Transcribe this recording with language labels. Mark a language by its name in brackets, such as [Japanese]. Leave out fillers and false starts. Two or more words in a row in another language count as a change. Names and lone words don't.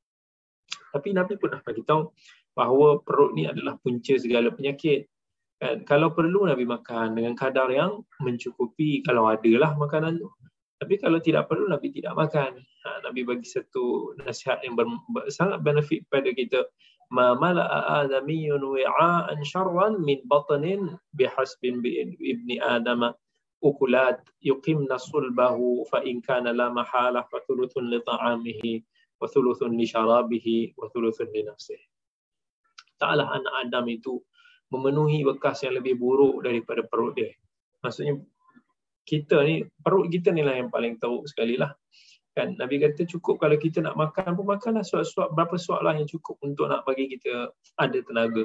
[Malay] Tapi Nabi pun dah bagi tahu bahawa perut ni adalah punca segala penyakit. Kan? Kalau perlu Nabi makan dengan kadar yang mencukupi, kalau adalah makanan tu. Tapi kalau tidak perlu, Nabi tidak makan. Nabi bagi satu nasihat yang sangat benefit pada kita. [Arabic] ما ملأ آدمي وعاء شرا من بطن بحسب ابن آدم أكلات يقمن صلبه فإن كان لا محالة فثلث لطعامه وثلث لشرابه وثلث لنفسه. [Malay] Taklah anak Adam itu memenuhi bekas yang lebih buruk daripada perut dia. Maksudnya kita ni, perut kita ni lah yang paling teruk sekali lah. Kan Nabi kata cukup kalau kita nak makan pun makanlah suap-suap, berapa suap lah yang cukup untuk nak bagi kita ada tenaga.